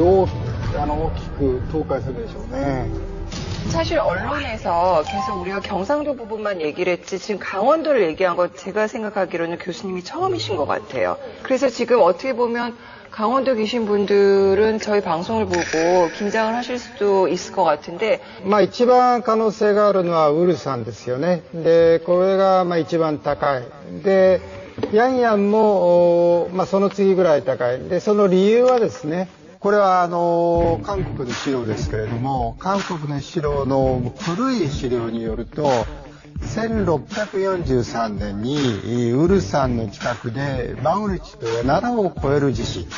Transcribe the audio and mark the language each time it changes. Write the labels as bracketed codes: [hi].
[ja] 大きく倒壊するでしょうね。 [ko] 사실 언론에서 계속 우리가 경상도 부분만 얘기를 했지 지금 강원도를 얘기한 거 제가 생각하기로는 교수님이 처음이신 것 같아요. 그래서 지금 어떻게 보면 강원도 계신 분들은 저희 방송을 보고 긴장을 하실 수도 있을 것 같은데 [ja] 一番可能性があるのはウルサンですよね。で、これが一番高い。で、ヤンヤンもその次ぐらい高い。で、その理由はですね、これは韓国の資料ですけれども、韓国の資料の古い資料によると、1643年にウルサンの近くでマグニチュードが7を超える地震。